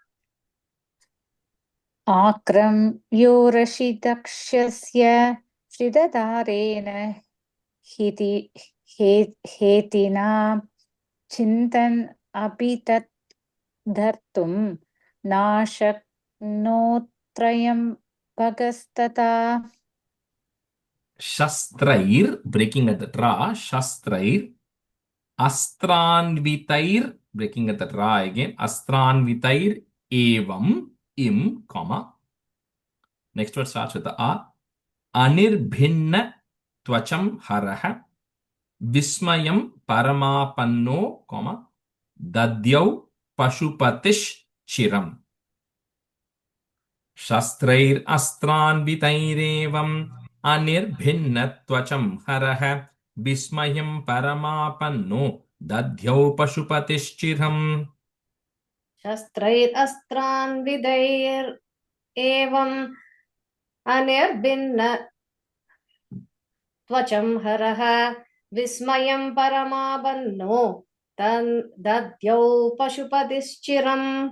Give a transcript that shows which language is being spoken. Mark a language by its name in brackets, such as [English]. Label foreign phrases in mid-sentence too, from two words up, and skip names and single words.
[Sanskrit] आक्रम्योरसि दक्षस्य श्रीधरेण हेतिना चिन्तन अपितत् धर्तुम् नाशक्नोत्रयम् भगस्तत. Shastrair, [English] breaking at the tra, [Sanskrit] शस्त्रैः अस्त्रान्वितैः, [English] breaking at the tra again, [Sanskrit] अस्त्रान्वितैः एवम् इम्, [English] comma. Next word starts with the A. [Sanskrit] अनिर्भिन्न त्वचम् हरः विस्मयम् परमापन्नो, comma, दध्यौ पशुपतिश् चिरम्. शस्त्रैरस्त्रान्वितैरेवम् अनिर्भिन्नत्त्वचम् हरः विस्मयम् परमापन्नो दध्यौ पशुपतिश्चिरम्. शस्त्रैरस्त्रान्विदैरेवम् अनिर्भिन्न त्वचं हरः विस्मयं परमाबन्नो दद्यौ पशुपतिश्चिरम्